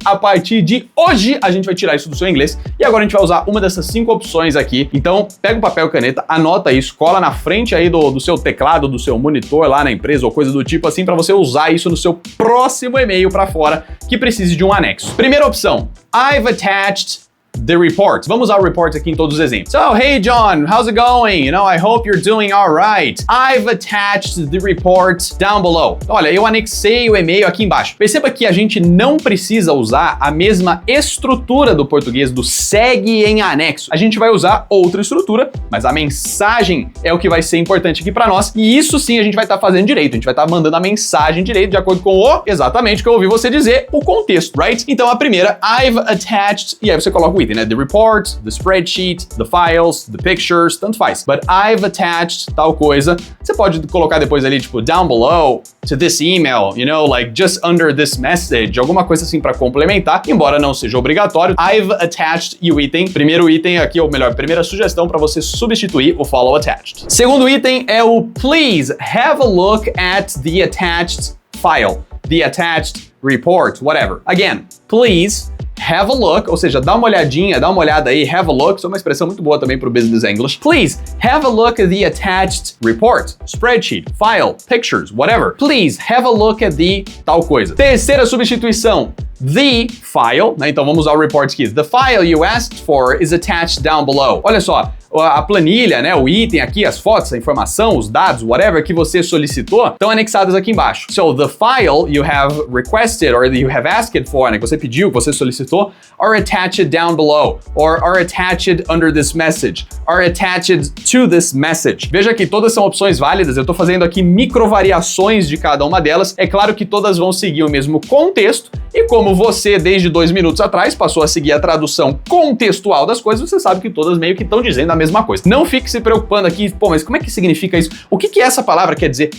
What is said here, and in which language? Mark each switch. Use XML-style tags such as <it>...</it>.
<pt>A partir de hoje, a gente vai tirar isso do seu inglês e agora a gente vai usar uma dessas 5 opções aqui. Então, pega o papel e caneta, anota isso, cola na frente aí do seu teclado, do seu monitor lá na empresa ou coisa do tipo assim, pra você usar isso no seu próximo e-mail pra fora que precise de um anexo.</pt> <en>Primeira opção, I've attached the report.</en> <pt>Vamos usar o report aqui em todos os exemplos.</pt> <en>So, hey John, how's it going? I hope you're doing all right. I've attached the report down below.</en> <pt>Olha, eu anexei o e-mail aqui embaixo. Perceba que a gente não precisa usar a mesma estrutura do português do segue em anexo. A gente vai usar outra estrutura, mas a mensagem é o que vai ser importante aqui para nós. E isso sim a gente vai estar fazendo direito. A gente vai estar mandando a mensagem direito de acordo com exatamente o que eu ouvi você dizer, o contexto, right? Então a primeira, I've attached, e aí você coloca o item, né?</pt> <en>The report, the spreadsheet, the files, the pictures,</en> <pt>tanto faz.</pt> <en>But I've attached</en> <pt>tal coisa. Você pode colocar depois ali, tipo,</pt> <en>down below to this email, like just under this message,</en> <pt>alguma coisa assim para complementar, embora não seja obrigatório.</pt> <en>I've attached</en> <pt>e o item. Primeiro item aqui, ou melhor, primeira sugestão para você substituir o follow attached. Segundo item é o</pt> <en>please have a look at the attached file, the attached report, whatever. Again, please have a look,</en> <pt>ou seja, dá uma olhadinha, dá uma olhada aí,</pt> <en>have a look,</en> <pt>isso é uma expressão muito boa também para o Business English.</pt> <en>Please, have a look at the attached report, spreadsheet, file, pictures, whatever. Please, have a look at the</en> <pt>tal coisa. Terceira substituição, the file, né? Então vamos usar o report aqui.</pt> <en>The file you asked for is attached down below.</en> <pt>Olha só, a planilha, né, o item aqui, as fotos, a informação, os dados, whatever que você solicitou, estão anexados aqui embaixo.</pt> <en>So the file you have requested or that you have asked for, né,</en> <pt>que você pediu, que você solicitou,</pt> <en>are attached down below or are attached under this message, are attached to this message.</en> <pt>Veja que todas são opções válidas, eu tô fazendo aqui microvariações de cada uma delas. É claro que todas vão seguir o mesmo contexto e como você, desde 2 minutos atrás, passou a seguir a tradução contextual das coisas, você sabe que todas meio que estão dizendo a mesma coisa. Não fique se preocupando aqui, pô, mas como é que significa isso? O que essa palavra quer dizer?</pt>